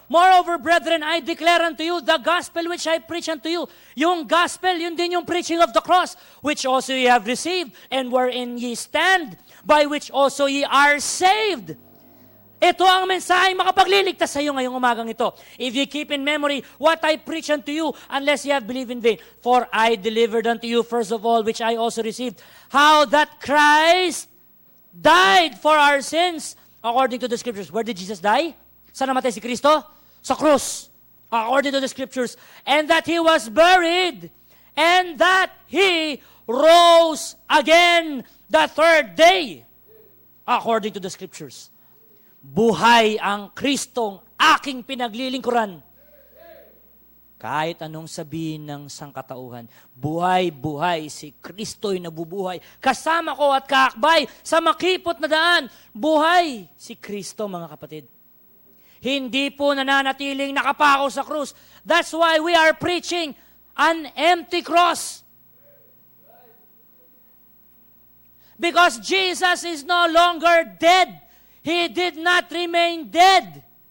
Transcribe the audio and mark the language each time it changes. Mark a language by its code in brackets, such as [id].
[en] Moreover, brethren, I declare unto you the gospel which I preach unto you. [tl] Yung gospel, yun din yung [en] preaching of the cross, which also ye have received, and wherein ye stand, by which also ye are saved. [tl] Ito ang mensaheng makapagliligtas sa iyo ngayong umagang ito. [en] If you keep in memory what I preach unto you, unless ye have believed in vain. For I delivered unto you first of all, which I also received, how that Christ died for our sins, according to the Scriptures. Where did Jesus die? [tl] Saan namatay si Kristo? Sa krus. [en] According to the Scriptures. And that He was buried. And that He rose again the third day. According to the Scriptures. [tl] Buhay ang Kristong aking pinaglilingkuran. Kahit anong sabihin ng sangkatauhan, buhay-buhay si Kristo'y nabubuhay. Kasama ko at kaakbay sa makipot na daan, buhay si Kristo, mga kapatid. Hindi po nananatiling nakapako sa krus. [en] That's why we are preaching an empty cross. Because Jesus is no longer dead. He did not remain dead.